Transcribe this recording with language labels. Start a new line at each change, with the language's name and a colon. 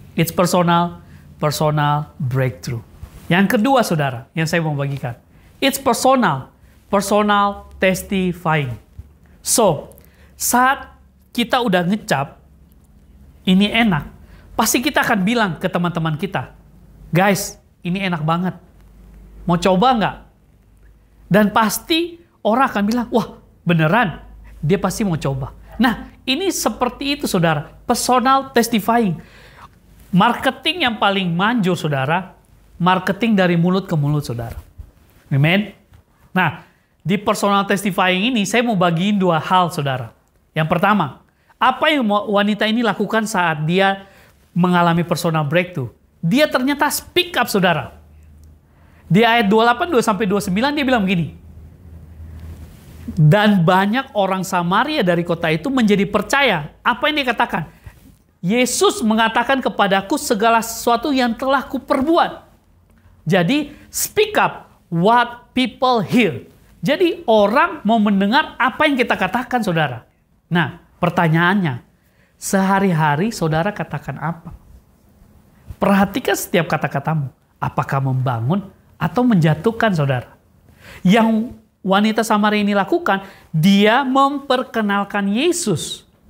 English: It's personal breakthrough.
Indonesian: Yang kedua, saudara, yang saya mau bagikan.
English: It's personal testifying.
Indonesian: So, saat kita udah ngecap, ini enak, pasti kita akan bilang ke teman-teman kita, guys, ini enak banget. Mau coba nggak? Dan pasti orang akan bilang, wah beneran, dia pasti mau coba. Nah, ini seperti itu saudara, personal testifying. Marketing yang paling manjur saudara, marketing dari mulut ke mulut saudara. Amen? Nah, di personal testifying ini saya mau bagiin dua hal saudara. Yang pertama, apa yang wanita ini lakukan saat dia mengalami personal breakthrough? Dia ternyata
English: speak up,
Indonesian: saudara. Di ayat 28, 2-29 dia bilang begini. Dan banyak orang Samaria dari kota itu menjadi percaya. Apa yang dia katakan? Yesus mengatakan kepadaku segala sesuatu yang telah kuperbuat. Jadi,
English: speak up what people hear.
Indonesian: Jadi, orang mau mendengar apa yang kita katakan, saudara. Nah, pertanyaannya, sehari-hari saudara katakan apa? Perhatikan setiap kata-katamu. Apakah membangun atau menjatuhkan saudara? Yang wanita Samaria ini lakukan, dia memperkenalkan Yesus.